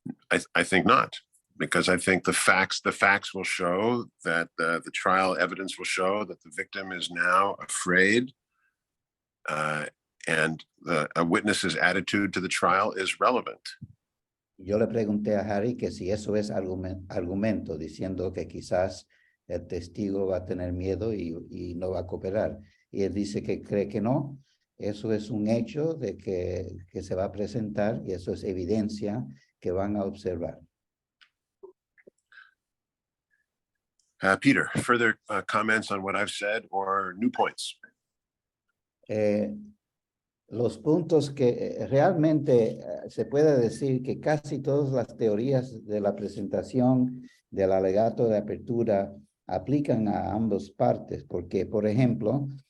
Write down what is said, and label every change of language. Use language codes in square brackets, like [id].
[en] I think not, because I think the facts will show that the trial evidence will show that the victim is now afraid, and a witness's attitude to the trial is relevant. [es] Yo le pregunté a Harry que si eso es argumento, diciendo que quizás el testigo va a tener miedo y no va a cooperar. Y él dice que cree que no. Eso es un hecho de que se va a presentar y eso es evidencia que van a observar. [en] Peter, further comments on what I've said or new points? [es] Los puntos que realmente se puede decir que casi todas las teorías de la presentación del alegato de apertura aplican a ambas partes, porque, por ejemplo,